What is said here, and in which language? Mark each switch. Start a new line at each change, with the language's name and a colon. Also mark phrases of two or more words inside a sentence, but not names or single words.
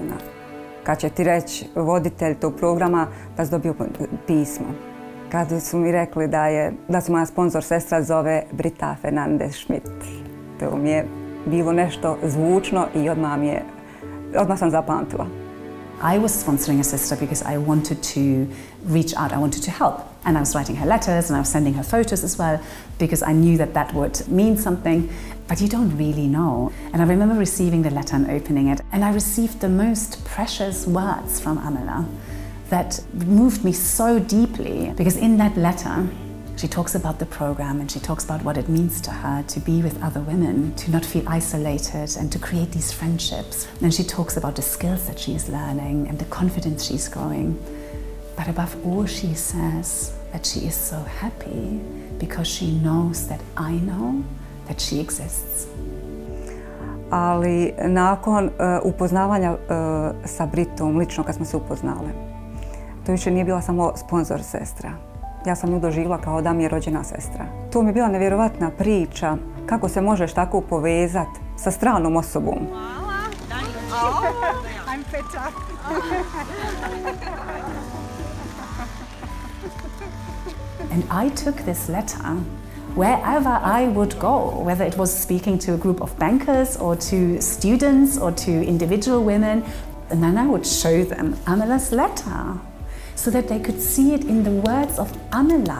Bosnian: Kad će ti reći voditelj tog programa da si dobio pismo. Kad su mi rekli da se moja sponsor sestra zove Brita and Amela, to mi je bilo nešto zvučno i odmah sam zapamtila.
English: I was sponsoring a sister because I wanted to reach out, I wanted to help. And I was writing her letters and I was sending her photos as well because I knew that would mean something, but you don't really know. And I remember receiving the letter and opening it, and I received the most precious words from Amela that moved me so deeply, because in that letter she talks about the program and she talks about what it means to her to be with other women, to not feel isolated and to create these friendships. And she talks about the skills that she's learning and the confidence she's growing. But above all, she says that she is so happy because she knows that I know that she exists.
Bosnian: Ali nakon upoznavanja sa Britom, lično kad smo se upoznale, to više nije bila samo sponzor sestra. Ja sam nju doživjela kao da mi je rođena sestra. To mi je bila nevjerovatna priča kako se možeš tako povezati sa stranom osobom.
English: And I took this letter wherever I would go, whether it was speaking to a group of bankers or to students or to individual women, and then I would show them Amela's letter, so that they could see it in the words of Amela.